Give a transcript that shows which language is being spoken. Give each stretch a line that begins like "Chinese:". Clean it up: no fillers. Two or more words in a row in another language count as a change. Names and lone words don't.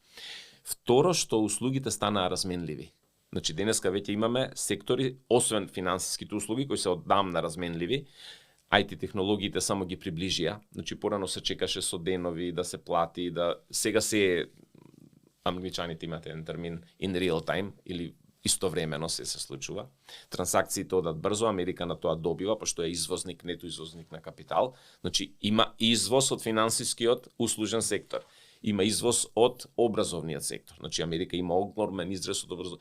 Macedonian: Второ, што услугите станаа разменливи. Значи, денеска веќе имаме сектори, освен финансиските услуги, кои се оддамна разменливи, IT технологиите само ги приближија. Значи, порано се чекаше со денови да се плати, сега се англичаните имаат еден термин
English: in real time,
Macedonian: или истовремено се случува. Трансакциите одат брзо, Америка на тоа добива, пошто е извозник, нето извозник на капитал. Значи, има извоз од финансискиот услужен сектор. Има извоз од образовниот сектор. Значи, Америка има огромен израз од образование.